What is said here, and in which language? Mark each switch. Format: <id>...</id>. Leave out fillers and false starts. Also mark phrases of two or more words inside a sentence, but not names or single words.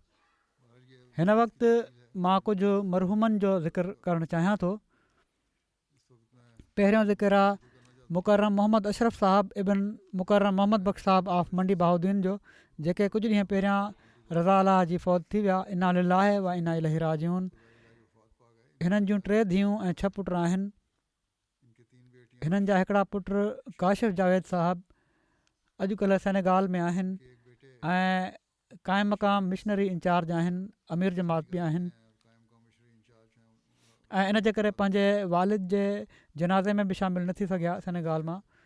<sd>हिन वक़्तु मां कुझु मरहूमनि जो ज़िक्र करणु चाहियां थो। पहिरियों ज़िक्र आहे मुकर्रम मोहम्मद अशरफ साहब इबन मुकर्रम मोहम्मद बख़्श साहब ऑफ मंडी बहाउद्दीन जो, जेके कुझु ॾींहं पहिरियां रज़ा अल्लाह जी फ़ौत थी विया।</sd> <ar>إنا لله وإنا إليه راجعون.</ar> <sd>हिननि जूं 3 धीअरूं ऐं 6 पुट आहिनि। हिननि जा हिकिड़ा पुट काशिफ़ जावेद साहब अॼुकल्ह सेनेगाल में आहिनि ऐं क़ाइम मक़ाम मिशनरी इंचार्ज आहिनि, अमीर जमात बि आहिनि ऐं इन जे करे पंहिंजे वालिद जे जनाज़े में बि शामिलु न थी सघिया सेनेगाल मां।</sd>